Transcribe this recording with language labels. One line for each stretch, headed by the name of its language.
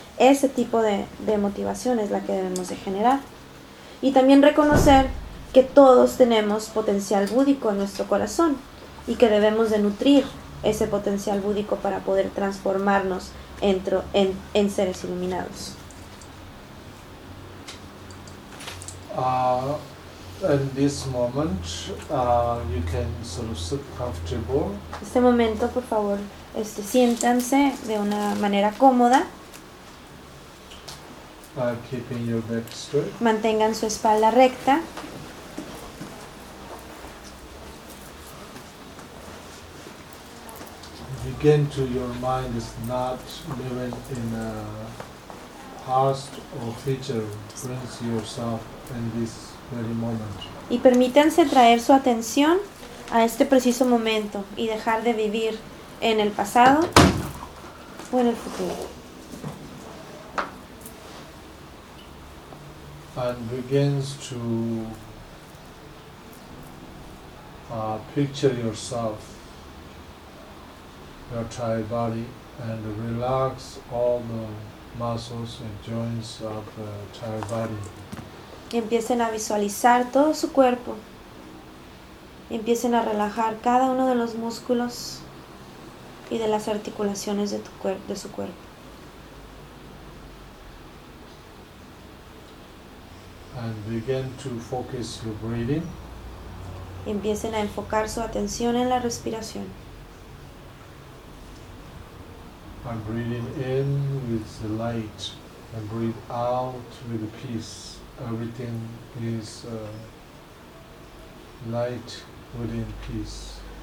Spanish: Ese tipo de motivación es la que debemos de generar. Y también reconocer que todos tenemos potencial búdico en nuestro corazón y que debemos de nutrir ese potencial búdico para poder transformarnos en seres iluminados.
English: In this moment, you can sort of sit comfortable.
Spanish: Este momento, por favor, siéntanse de una manera cómoda.
English: Keeping your back straight.
Spanish: Mantengan su espalda recta.
English: Begin to your mind is not living in a past or future. Bring yourself in this.
Spanish: Y permítanse traer su atención a este preciso momento y dejar de vivir en el pasado o en el futuro.
English: And begins to picture yourself, your entire body, and relax all the muscles and joints of the entire body.
Spanish: Y empiecen a visualizar todo su cuerpo. Y empiecen a relajar cada uno de los músculos y de las articulaciones de su cuerpo.
English: And begin to focus your breathing.
Spanish: Y empiecen a enfocar su atención en la respiración.
English: And breathing in with the light and breathe out with the peace. Everything is light within peace.